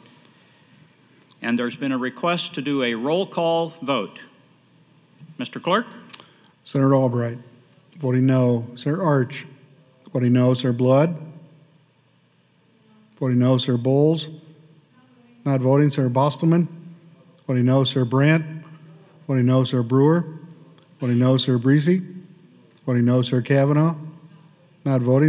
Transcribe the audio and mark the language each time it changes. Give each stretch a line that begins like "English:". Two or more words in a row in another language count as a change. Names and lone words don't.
English: And there's been a request to do a roll call vote. Mr. Clerk? Senator Albright, voting no. Senator Arch, voting no. Senator Blood, voting no. Senator Bowles, not voting. Senator Bostelman, voting no. Senator Brandt, voting no. Senator Brewer, voting no. Senator Breese, voting no. Senator Kavanaugh, not voting.